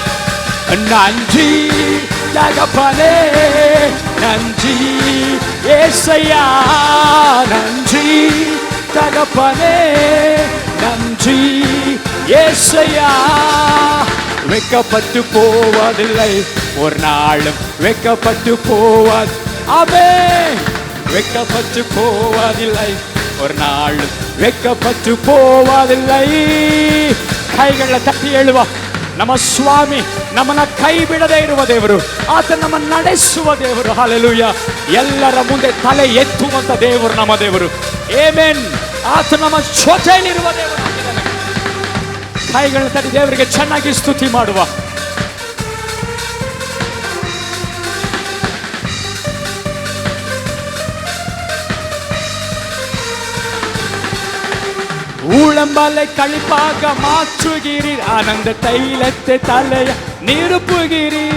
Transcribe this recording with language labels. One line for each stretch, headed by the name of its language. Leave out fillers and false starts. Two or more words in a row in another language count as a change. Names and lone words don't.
Tamil: நன்றி தகப்பனே, நன்றி ஏசையா, நன்றி தகப்பனே, நன்றி ஏசையா. வெக்கப்பட்டு போவதில்லை, ஒரு நாளும் வெக்கப்பட்டு போவது. ஆமென். வெக்கப்பட்டு போவதில்லை, ஒரு நாளும் வெக்கப்பட்டு போவதில்லை.
Kannada: ಕೈಗಳ ತಟ್ಟಿ ಹೇಳುವ, ನಮ್ಮ ಸ್ವಾಮಿ ನಮ್ಮನ್ನ ಕೈ ಬಿಡದೇ ಇರುವ ದೇವರು, ಆತ ನಮ್ಮ ನಡೆಸುವ ದೇವರು. ಹಲ್ಲೆಲೂಯ. ಎಲ್ಲರ ಮುಂದೆ ತಲೆ ಎತ್ತುವಂತ ದೇವರು ನಮ್ಮ ದೇವರು. ಆಮೆನ್. ಆತ ನಮ್ಮ ಜೊತೆಯಲ್ಲಿರುವ ದೇವರು. ಕೈಗಳನ್ನ ತಟ್ಟಿ ದೇವರಿಗೆ ಚೆನ್ನಾಗಿ ಸ್ತುತಿ ಮಾಡುವ.
Tamil: ஊழம்பலை கழிப்பாக மாற்றுகிறீர், ஆனந்த தைலத்தை தலைய நிரப்புகிறீர்.